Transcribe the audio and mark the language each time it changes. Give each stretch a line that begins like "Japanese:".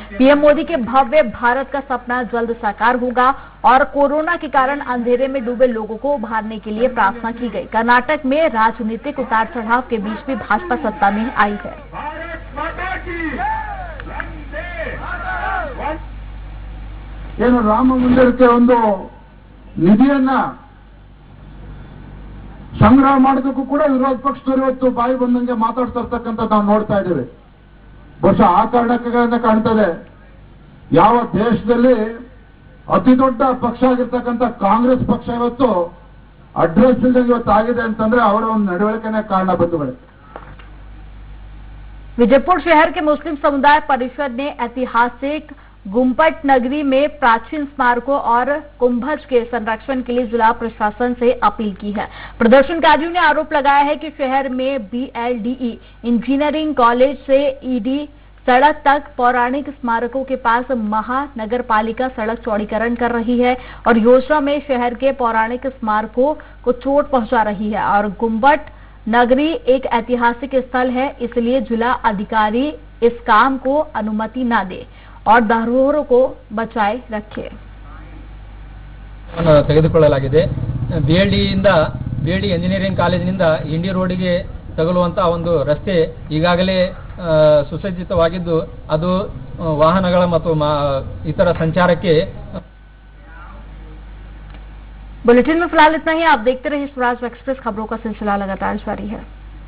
Hindi: PM Modi के भव्य भारत का सपना जल्द साकार होगा और कोरोना के कारण अंधेरे में डूबे लोगों को उभारने के लिए प्रार्थना की गई। कर्नाटक में राजनीतिक उतार चढ़ाव के बीच भी भाजपा सत्ता में आई है।
Kannada: ಏನು ರಾಮ ಮಂದಿರಕ್ಕೆ ಒಂದು ನಿಧಿಯನ್ನ ಸಂಗ್ರಹ ಮಾಡೋದಕ್ಕೂ ಕೂಡ ವಿರೋಧ ಪಕ್ಷದವರು ಇವತ್ತು ಬಾಯಿ ಬಂದಂಗೆ ಮಾತಾಡ್ತಾ ಇರ್ತಕ್ಕಂಥದ್ದು ನಾವು ನೋಡ್ತಾ ಇದ್ದೀವಿ. ಬಹುಶಃ ಆ ಕಾರಣಕ್ಕೆ ಕಾಣ್ತದೆ ಯಾವ ದೇಶದಲ್ಲಿ ಅತಿ ದೊಡ್ಡ ಪಕ್ಷ ಆಗಿರ್ತಕ್ಕಂಥ ಕಾಂಗ್ರೆಸ್ ಪಕ್ಷ ಇವತ್ತು ಅಡ್ರೆಸ್ ಇಲ್ಲದೆ ಇವತ್ತು ಆಗಿದೆ ಅಂತಂದ್ರೆ ಅವರ ಒಂದು ನಡವಳಿಕೆನೇ ಕಾರಣ ಬಂಧುಗಳೇ।
Hindi: विजयपुर शहर के मुस्लिम समुदाय परिषद ने ऐतिहासिक गुम्पट नगरी में प्राचीन स्मारकों और कुंभज के संरक्षण के लिए जिला प्रशासन से अपील की है। प्रदर्शनकारियों ने आरोप लगाया है कि शहर में BLDE इंजीनियरिंग कॉलेज से ED सड़क तक पौराणिक स्मारकों के पास महानगर पालिका सड़क चौड़ीकरण कर रही है और योजना में शहर के पौराणिक स्मारकों को चोट पहुंचा रही है और गुम्बट नगरी एक ऐतिहासिक स्थल है, इसलिए जिला अधिकारी इस काम को अनुमति न दे और धरोहरों को बचाए रखे।
Kannada: ತೆಗೆದುಕೊಳ್ಳಲಾಗಿದೆ BLD ಇಂಜಿನಿಯರಿಂಗ್ ಕಾಲೇಜಿನಿಂದ ಇಂಡಿ ರೋಡ್ಗೆ ತಗುಲುವಂತಹ ಒಂದು ರಸ್ತೆ ಈಗಾಗಲೇ ಸುಸಜ್ಜಿತವಾಗಿದ್ದು ಅದು ವಾಹನಗಳ ಮತ್ತು ಇತರ ಸಂಚಾರಕ್ಕೆ।
Hindi: बुलेटिन में फिलहाल इतना ही। आप देखते रहिए स्वराज एक्सप्रेस, खबरों का सिलसिला लगातार जारी है।